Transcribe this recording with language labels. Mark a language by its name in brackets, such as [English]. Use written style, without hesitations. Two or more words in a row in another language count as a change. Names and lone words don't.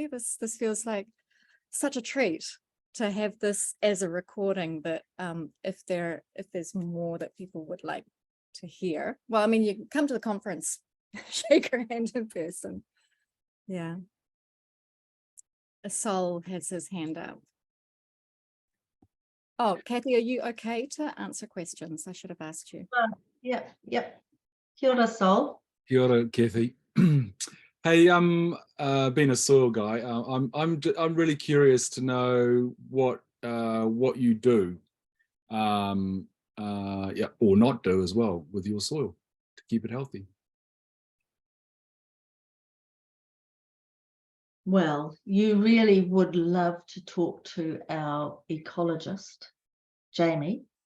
[English] This feels like such a treat to have this as a recording, but if there's more that people would like to hear, well, I mean, you can come to the conference, shake her hand in person. Yeah. Sol has his hand up. Oh, Cathy, are you okay to answer questions? I should have asked you. Yep. [Māori] Kia ora, Sol. Kia ora, Cathy. [English] Hey, being a soil guy, I'm really curious to know what you do, yeah, or not do as well with your soil to keep it healthy. Well, you really would love to talk to our ecologist, Jamie.